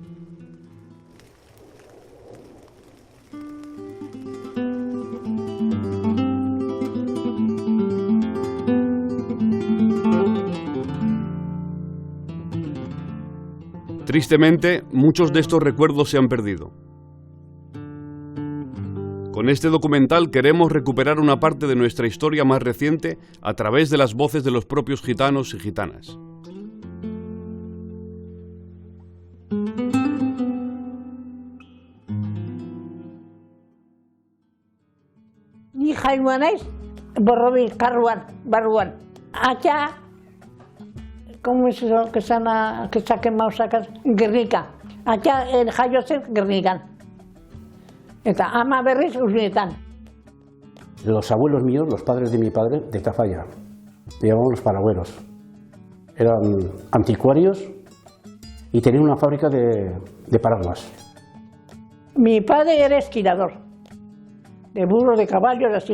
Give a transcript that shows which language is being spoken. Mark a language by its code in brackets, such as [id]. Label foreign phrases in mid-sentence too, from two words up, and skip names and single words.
[es] Tristemente, muchos de estos recuerdos se han perdido. Con este documental queremos recuperar una parte de nuestra historia más reciente a través de las voces de los propios gitanos y gitanas. [eu] Ni jaioa naiz, Borrobi karruan, barruan. Atxa, [es] ¿cómo es eso que se ha quemado sacas? [eu] Gernika. Atxa jaio zen Gernikan. Eta ama berriz Urnietan. [es] Los abuelos míos, los padres de mi padre, de Tafalla, le llamaban los paragüeros. Eran anticuarios y tenían una fábrica de paraguas. Mi padre era esquilador, de burros, de caballos, así.